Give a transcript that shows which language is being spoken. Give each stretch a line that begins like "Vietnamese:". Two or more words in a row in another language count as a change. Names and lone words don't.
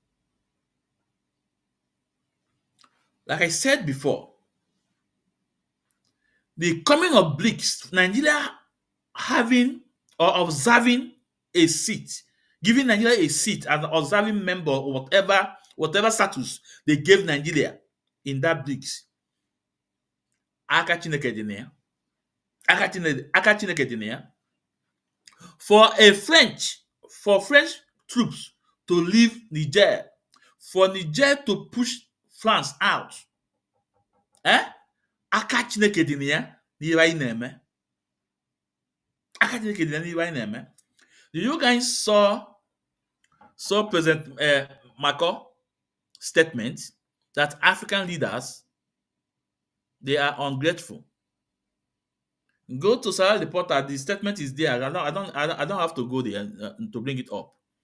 English: Like I said before, the coming of BRICS, Nigeria having or observing a seat, giving Nigeria a seat as an observing member or whatever status they gave Nigeria in that BRICS.
Igbo: Aka Chineke dị na ya. Aka Chineke dị na ya.
English: For French troops to leave Niger, for Niger to push France out,
Igbo: aka Chineke dị na ya n'ihe anyị na-eme. Aka Chineke dị na ya n'ihe anyị na-eme.
English: Do you guys saw President Macron statement that African leaders, they are ungrateful? Go to Sarah Reporter. The statement is there. I don't have to go there to bring it up.